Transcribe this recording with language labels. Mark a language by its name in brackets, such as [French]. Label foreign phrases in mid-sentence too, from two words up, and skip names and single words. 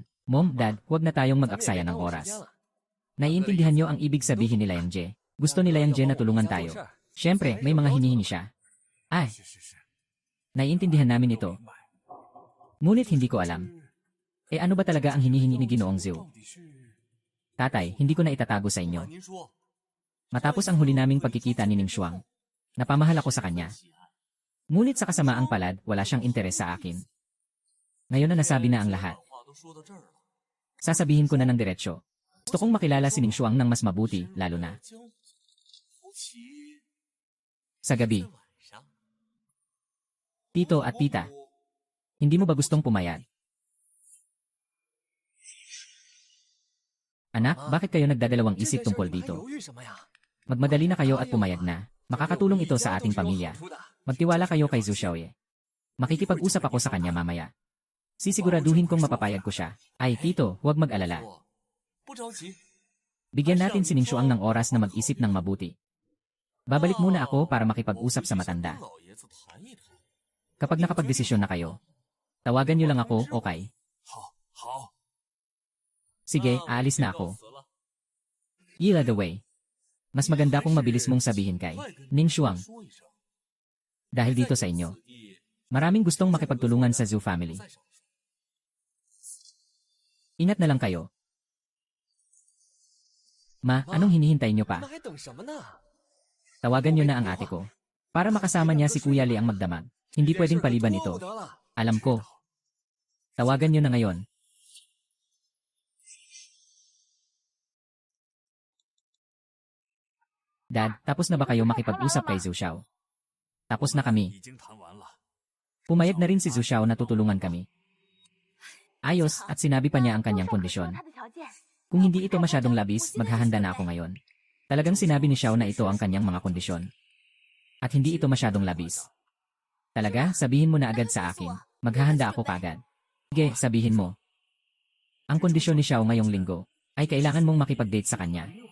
[Filipino] Mom, Dad, huwag na tayong mag-aksaya ng oras. Naiintindihan niyo ang ibig sabihin ni Liang Je. Gusto ni Liang Je na tulungan tayo. Siyempre, may mga hinihingi siya. Ay, [Chinese] 是是是， [Filipino] naiintindihan namin ito. [Chinese] 明白。 [Filipino] Ngunit hindi ko alam. Ano ba talaga ang hinihingi ni Ginoong Zhu? [Chinese] 到底是？ [Filipino] Tatay, hindi ko na itatago sa [Chinese] 那 [Filipino] inyo. [Chinese] 您说， [Filipino] Matapos ang huli naming pagkikita ni Ning Shuang, napamahal ako sa kanya. Ngunit sa kasamaang palad, wala siyang interes sa akin. Ngayon na nasabi na ang lahat. [Chinese] 话都说到这儿了， [Filipino] Sasabihin ko na ng diretsyo. Gusto kong makilala si Ning Shuang ng mas mabuti, lalo na [Chinese] 将夫妻 [Filipino] sa gabi. [Chinese] 晚上， [Filipino] Tito at tita, hindi mo ba gustong pumayag? Anak, bakit kayo nagdadalawang isip tungkol dito? [Chinese] 犹豫什么呀？ [Filipino] Magmadali na kayo at pumayag na. Makakatulong ito sa ating pamilya. Magtiwala kayo kay Zhu Xiaoye. Makikipag-usap ako sa kanya mamaya. Sisiguraduhin kong mapapayag ko siya. Ay, tito, huwag mag-alala. [Chinese] 不着急， [Filipino] Bigyan natin si Ning Shuang ng oras na mag-isip ng mabuti. Babalik muna ako para makipag-usap sa matanda. [Chinese] 跟老爷子谈一谈。 [Filipino] Kapag nakapagdesisyon na kayo, tawagan niyo lang ako, okay? [Chinese] 好，好。 [Filipino] Sige, aalis na ako. [Chinese] 告辞了 Yila the way. [Filipino] Mas maganda kung mabilis mong sabihin kay [Chinese] 快跟 [Filipino] Ning Shuang [Chinese] 说一声， [Filipino] dahil dito sa inyo. [Chinese] 此地 [Filipino] Maraming gustong makipagtulungan sa Zhu family. [Chinese] 再少说。 [Filipino] Ingat na lang kayo. Ma, anong hinihintay niyo pa? [Chinese] 那还等什么呢？ [Filipino] Tawagan niyo na ang ate ko. Para makasama niya si Kuya Li ang magdamag. Hindi pwedeng paliban ito. [Chinese] 得了， [Filipino] Alam ko. Tawagan niyo na ngayon. Dad, tapos na ba kayo makipag-usap kay Zhu Xiao? Tapos na kami. [Chinese] 已经谈完了。 [Filipino] Pumayag na rin si Zhu Xiao na tutulungan kami. Ayos, at sinabi pa niya ang kanyang kondisyon. [Chinese] 他的条件。 [Filipino] Kung hindi ito masyadong labis, maghahanda na ako ngayon. Talagang sinabi ni Xiao na ito ang kanyang mga kondisyon. At hindi ito masyadong labis. Talaga, sabihin mo na agad sa akin. Maghahanda ako kagad. Sige, sabihin mo. Ang kondisyon ni Xiao ngayong linggo ay kailangan mong makipag-date sa kanya.